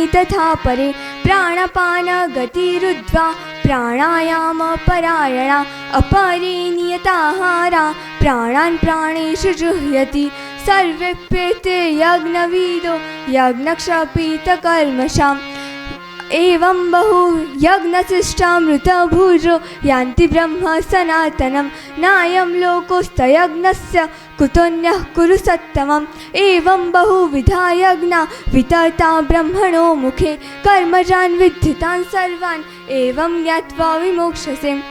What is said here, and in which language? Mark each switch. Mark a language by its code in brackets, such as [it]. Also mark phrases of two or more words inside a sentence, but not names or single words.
[sa] તથા પરે પ્રાણપાન ગતિરુદ્ધ્વા પ્રાણાયામ પરાયણા અપરે નિયતાહારા પ્રાણાન પ્રાણેષુ જુહ્યતિ સર્વેપ્યેતે યજ્ઞવિદો યજ્ઞક્ષપિતકલ્મષાम् एवं बहु यज्ञशिष्टामृतभुजो यान्ति ब्रह्म सनातनं नायं लोकोस्तयज्ञस्य कुतोऽन्यः कुरु सत्तमम् एवं बहुविधा यज्ञा वितता ब्रह्मणो मुखे कर्मजान् विद्धितान् सर्वान् एवं ज्ञात्वा विमोक्षसे